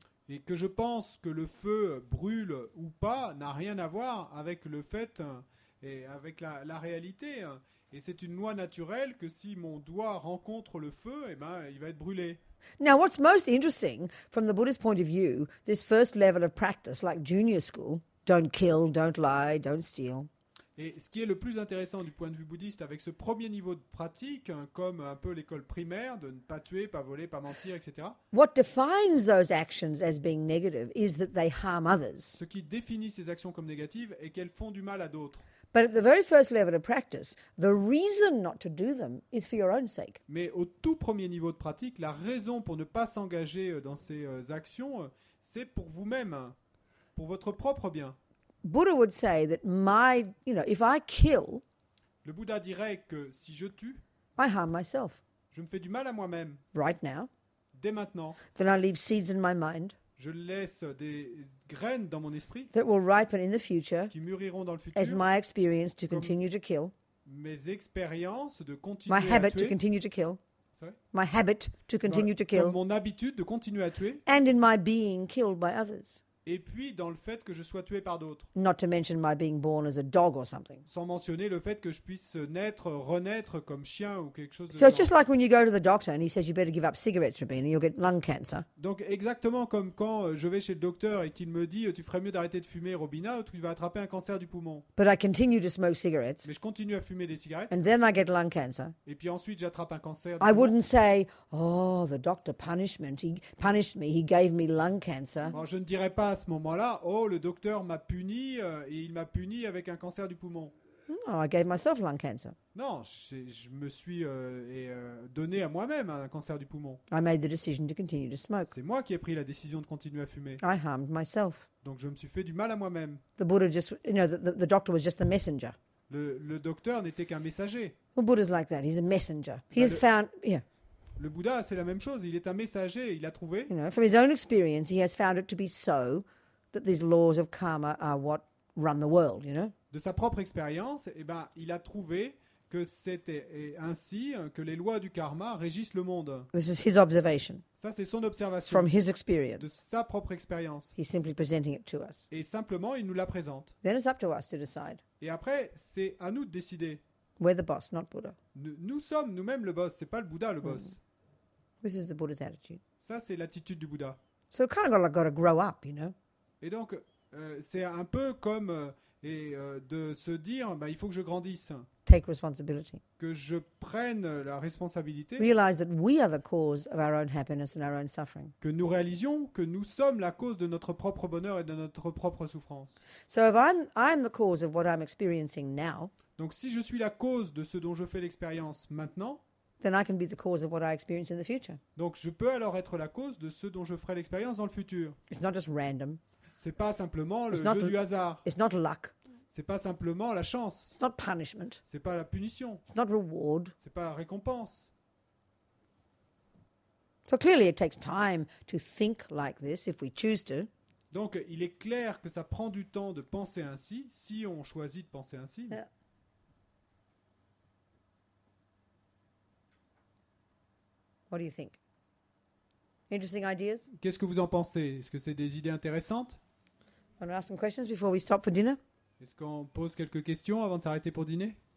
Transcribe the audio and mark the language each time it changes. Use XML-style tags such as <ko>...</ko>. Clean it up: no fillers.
<fr>Et que je pense que le feu brûle ou pas n'a rien à voir avec le fait et avec la réalité. Et c'est une loi naturelle que si mon doigt rencontre le feu, eh ben, il va être brûlé.</fr> <en>Now, what's most interesting from the Buddhist point of view, this first level of practice, like junior school, don't kill, don't lie, don't steal,</en> <fr>Et ce qui est le plus intéressant du point de vue bouddhiste avec ce premier niveau de pratique, comme un peu l'école primaire, de ne pas tuer, pas voler, pas mentir, etc.,</fr> <en>what defines those actions as being negative is that they harm others.</en> <fr>ce qui définit ces actions comme négatives est qu'elles font du mal à d'autres.</fr> <en>But at the very first level of practice, the reason not to do them is for your own sake.</en> <fr>Mais au tout premier niveau de pratique, la raison pour ne pas s'engager dans ces actions, c'est pour vous-même, pour votre propre bien.</fr> <en>Buddha would say that if I kill,</en> <fr>Le Bouddha dirait que si je tue,</fr> <en>I harm myself</en> <fr>je me fais du mal à moi-même.</fr> <en>right now.</en> <fr>Dès maintenant,</fr> <en>Then I leave seeds in my mind</en> <fr>je laisse des graines dans mon esprit</fr> <en>that will ripen in the future</en> <fr>qui mûriront dans le</fr> <en>as</en> <fr>futur.</fr> <en>my experience to</en> <fr>Comme-</fr> <en>continue to kill,</en> <fr>Mes expériences de continuer</fr> <en>my</en> <fr>à</fr> <en>habit to</en> <fr>tuer,</fr> <en>continue to kill, Sorry? my habit to continue to</en> <fr>comme</fr> <en>kill,</en> <fr>mon habitude de continuer à tuer,</fr> <en>and in my being killed by others.</en> <fr>et puis dans le fait que je sois tué par d'autres.</fr> <en>Not to mention my being born as a dog or something.</en> <fr>Sans mentionner le fait que je puisse renaître comme chien ou quelque chose de</fr> <en>So it's</en> <fr>genre.</fr> <en>just like when you go to the doctor and he says you better give up cigarettes, Rabina, you'll get lung cancer.</en> <fr>Donc exactement comme quand je vais chez le docteur et qu'il me dit tu ferais mieux d'arrêter de fumer Robina ou tu vas attraper un cancer du poumon.</fr> <en>But I continue to smoke cigarettes,</en> <fr>Mais je continue à fumer des cigarettes</fr> <en>and then I get lung cancer.</en> <fr>et puis ensuite j'attrape un cancer du</fr> <en>I</en> <fr>poumon.</fr> <en>wouldn't say, oh, the doctor punished me, he gave me lung cancer.</en> <fr>Bon, je ne dirais pas à ce moment-là oh le docteur m'a puni et il m'a puni avec un cancer du poumon.</fr> <en>No, I gave myself lung cancer.</en> <fr>Non, je me suis donné à moi-même un cancer du poumon.</fr> <en>I made the decision to continue to smoke.</en> <fr>C'est moi qui ai pris la décision de continuer à fumer.</fr> <en>I harmed myself.</en> <fr>Donc je me suis fait du mal à moi-même.</fr> <en>The Buddha just, the doctor was just a messenger.</en> <fr>Le docteur n'était qu'un messager.</fr> <en>Well, Buddha's like that. He's a messenger. He</en> <fr>Bah, has found, Le Bouddha, c'est la même chose. Il est un messager. Il a trouvé,</fr> <en>from his own experience, he has found it to be so that these laws of karma are what run the world,</en> <fr>de sa propre expérience, il a trouvé que c'était ainsi que les lois du karma régissent le monde.</fr> <en>This is his observation</en> <fr>Ça, c'est son observation</fr> <en>from his</en> <fr>de</fr> <en>experience.</en> <fr>sa propre expérience.</fr> <en>He's simply presenting it to us.</en> <fr>Et simplement, il nous la présente.</fr> <en>Then it's up to us to decide.</en> <fr>Et après, c'est à nous de décider.</fr> <en>We're the boss, not Buddha.</en> <fr>Nous sommes nous-mêmes le boss, c'est pas le Bouddha le boss.</fr> <en>This is the Buddha's attitude.</en> <fr>Ça, c'est l'attitude du Bouddha.</fr> <en>So kind of got to grow up, you know.</en> <fr>Et donc, c'est un peu comme de se dire, il faut que je grandisse,</fr> <en>Take responsibility.</en> <fr>que je prenne la responsabilité,</fr> <en>Realize that we are the cause of our own happiness and our own suffering.</en> <fr>que nous réalisions que nous sommes la cause de notre propre bonheur et de notre propre souffrance.</fr> <en>So if I'm the cause of what I'm experiencing now,</en> <fr>Donc, si je suis la cause de ce dont je fais l'expérience maintenant,</fr> <en>then I can be the cause of what I experience in the future.</en> <fr>donc je peux alors être la cause de ce dont je ferai l'expérience dans le futur.</fr> <en>It's not just random.</en> <fr>C'est pas simplement le</fr> <en>It's not</en> <fr>jeu l- du hasard.</fr> <en>It's not luck.</en> <fr>C'est pas simplement la chance.</fr> <en>It's not punishment.</en> <fr>C'est pas la punition.</fr> <en>It's not reward.</en> <fr>C'est pas la récompense.</fr> <en>So clearly it takes time to think like this if we choose to.</en> <fr>Donc, il est clair que ça prend du temps de penser ainsi, si on choisit de penser ainsi.</fr> <en>Yeah. What do you think? Interesting ideas?</en> <fr>Qu'est-ce que vous en pensez? Est-ce que c'est des idées intéressantes?</fr> <en>Want to ask some questions before we stop for dinner?</en> <fr>Est-ce qu'on pose quelques questions avant de s'arrêter pour dîner?</fr>